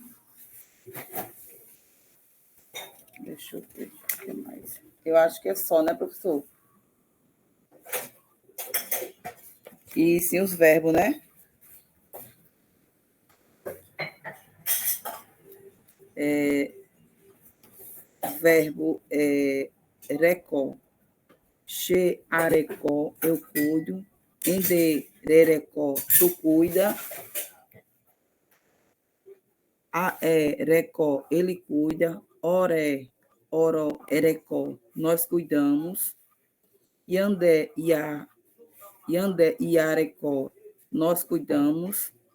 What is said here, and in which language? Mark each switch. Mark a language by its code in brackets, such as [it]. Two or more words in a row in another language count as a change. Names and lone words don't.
[pt] Deixa eu ver o que mais. Eu acho que é só, né, professor? E sim os verbos, né? Verbo recó. [tpw] Che arecó, [pt] eu cuido. Endererecó, tu cuida. Recó, ele cuida. [tpw] Oré, oro, erecó, [pt] nós cuidamos. [tpw] Yandé, Iarecó, [pt] nós cuidamos.